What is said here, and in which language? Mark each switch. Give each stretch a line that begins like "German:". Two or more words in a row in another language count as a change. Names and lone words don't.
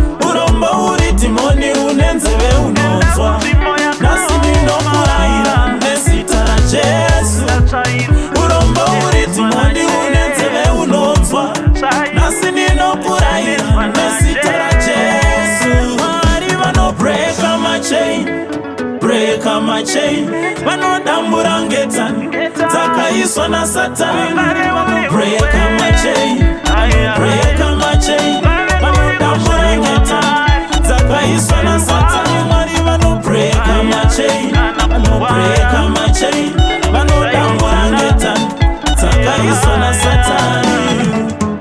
Shona: Urombo uri dhimoni une nzeve unonzwa, nhasi ndinokurayira nezita raJesu. Urombo uri dhimoni une nzeve unonzwa, nhasi ndinokurayira nezita raJesu. Mwari vano
English: break my chain, break my chain,
Shona: vanodambura ngetani dzakaiswa naSatani.
English: Vano break my chain, vano break my chain,
Shona: vanodambura ngetani dzakaiswa naSatani. Mwari vano
English: break my chain, vano break my chain,
Shona: vanodambura ngetani dzakaiswa naSatani.